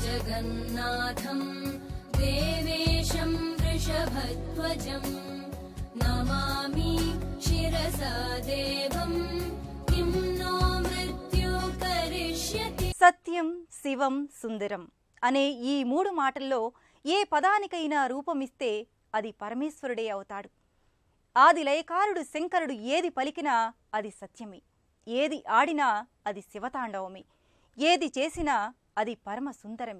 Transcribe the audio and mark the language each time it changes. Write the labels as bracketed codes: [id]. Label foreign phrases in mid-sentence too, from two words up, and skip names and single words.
[sa] जगन्नाथं देवेशं वृषभध्वजं नमामि शिरसा देवं किं नो मृत्यु करिष्यति। [te] సత్యం, శివం, సుందరం అనే ఈ 3 మాటల్లో ఏ పదానికైనా రూపమిస్తే అది పరమేశ్వరుడే అవుతాడు. ఆది లయకారుడు శంకరుడు ఏది పలికినా అది సత్యమే, ఏది ఆడినా అది శివతాండవమే, ఏది చేసినా అది పరమ సుందరమే.